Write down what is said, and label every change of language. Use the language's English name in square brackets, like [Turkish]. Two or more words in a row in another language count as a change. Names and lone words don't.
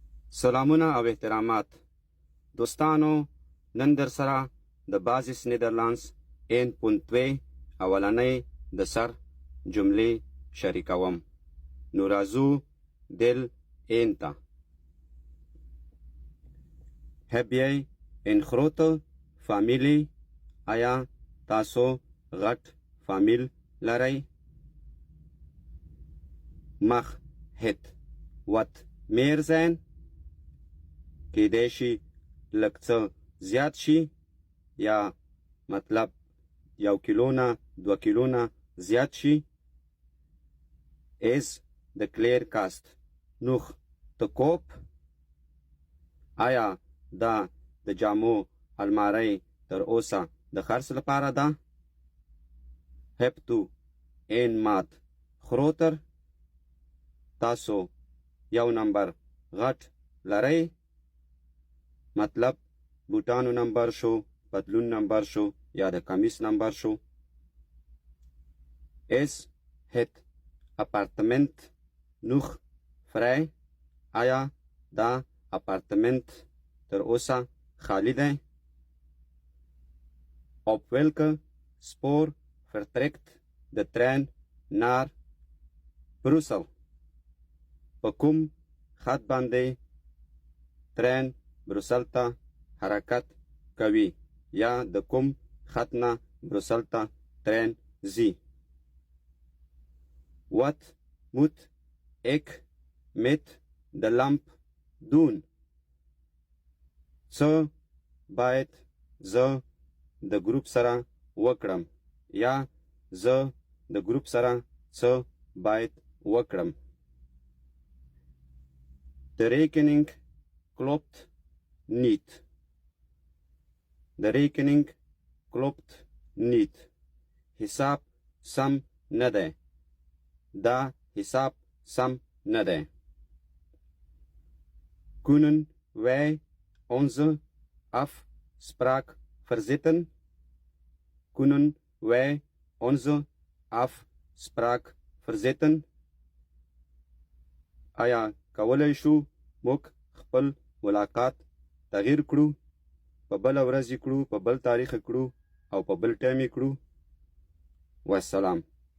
[Pashto] سلامونه او احترامات دوستانو، نن در سره د بازیس نیدرلانds 1.2 اولنۍ د سر جملې شریکوم. نو راځو دل این ته. [Dutch] Heb jij een grote familie? [Pashto] آیا تاسو غټ فامیل لرئ؟ [Dutch] Mag het wat meer zijn? [Pashto] کیدای شي لږ څه زیات شي، یا مطلب 1 کیلو نه 2 کیلو نه زیات شي. [Dutch] Is de kleerkast nog te koop؟ [Pashto] آیا دا د جامو الماری تر اوسه د خرڅ لپاره ده؟ [Dutch] Hebt u een maat groter؟ [Pashto] تاسو یو نمبر غټ لرئ؟ مطلب بوټانو نمبر شو، پتلون نمبر شو، یا د کمیس نمبر شو. [Dutch] Is het appartement nog vrij؟ [Pashto] آیا دا اپارتمنت تر اوسه خالی دی؟ [Dutch] Op welke spoor vertrekt de trein naar Brussel؟ [Pashto] په کوم خط باندې ترین بروسل ته حرکت کوي، یا د کوم خط نه بروسل ته ترین ځي؟ [Dutch] Wat moet ik met de lamp doen؟ [Pashto] څه باید زه د ګروپ سره وکړم، یا زه د ګروپ سره څه باید وکړم؟ [Dutch] De rekening klopt niet. De rekening klopt niet. [Pashto] حساب سم نه دی. دا حساب سم نه دی. [Dutch] Kunnen wij onze afspraak verzetten؟ Kunnen wij onze afspraak verzetten؟ [Pashto] آیا کولای شو موږ خپل ملاقات تغییر کړو، په بله ورځ یې کړو، په بل تاریخ یې کړو، او په بل ټایم یې کړو؟ والسلام.